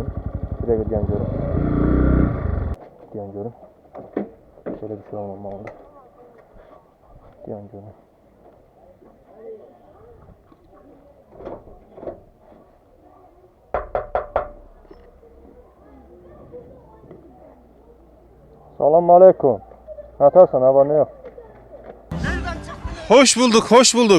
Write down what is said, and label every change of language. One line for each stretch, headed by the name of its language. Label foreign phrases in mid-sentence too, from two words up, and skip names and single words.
Azerbaijani: Bir dəqiqə deyən görüm. Deyən görüm. Belə bir şey olmamalıdır. Deyən görüm.
Turkish: Selamun aleyküm. Natarsan, ha var ne yok? Hoş bulduk, hoş bulduk.